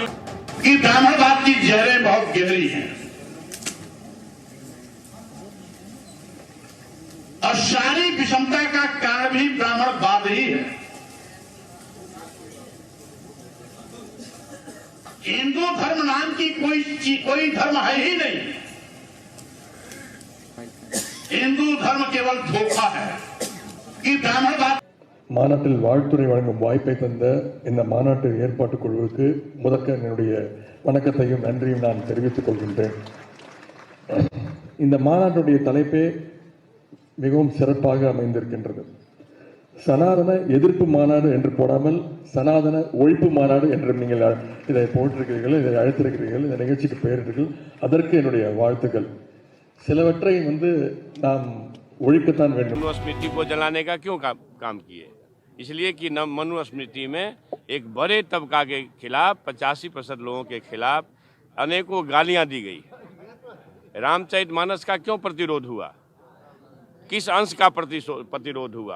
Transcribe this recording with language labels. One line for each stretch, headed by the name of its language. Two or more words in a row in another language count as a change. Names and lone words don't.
Hindi: कि ब्राह्मणवाद की जड़ें बहुत गहरी हैं और सारी विषमता का कारण भी ब्राह्मणवाद ही है। हिंदू धर्म नाम की कोई धर्म है ही नहीं। हिंदू धर्म केवल धोखा है कि ब्राह्मणवाद।
Tamil: மாநாட்டில் வாழ்த்துறை வழங்கும் வாய்ப்பை தந்த இந்த மாநாட்டு ஏற்பாட்டு குழுவுக்கு முதற்க என்னுடைய வணக்கத்தையும் நன்றியும் நான் தெரிவித்துக் கொள்கின்றேன். இந்த மாநாட்டுடைய தலைப்பே மிகவும் சிறப்பாக அமைந்திருக்கின்றது. சனாதன எதிர்ப்பு மாநாடு என்று போடாமல் சனாதன ஒழிப்பு மாநாடு என்று நீங்கள் இதை போட்டிருக்கிறீர்கள், இதை அழைத்திருக்கிறீர்கள், இந்த நிகழ்ச்சிக்கு பெயரிட்டீர்கள். அதற்கு என்னுடைய வாழ்த்துக்கள். சிலவற்றை நாம் ஒழிக்கத்தான் வேண்டும்.
Hindi: मनुस्मृति को जलाने का क्यों काम किए? इसलिए कि न मनुस्मृति में एक बड़े तबका के खिलाफ 85% लोगों के खिलाफ अनेकों गालियां दी गई। रामचरितमानस का क्यों प्रतिरोध हुआ? किस अंश का प्रतिरोध हुआ?